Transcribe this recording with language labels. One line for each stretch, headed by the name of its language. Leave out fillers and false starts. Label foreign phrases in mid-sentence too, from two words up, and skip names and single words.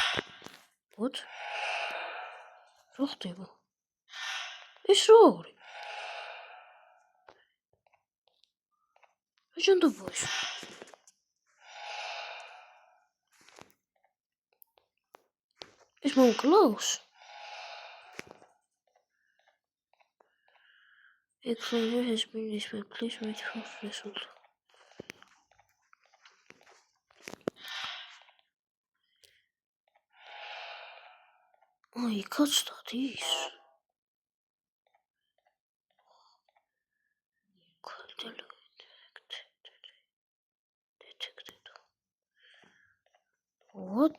Georgian: ვოთ. რა ხდება? ეს რა არის? აჯანდობა ეს. ეს მომკლავს?
English: Explain has been displayed. Please wait for result.
Georgian: იქაც სტატიის.
English: What?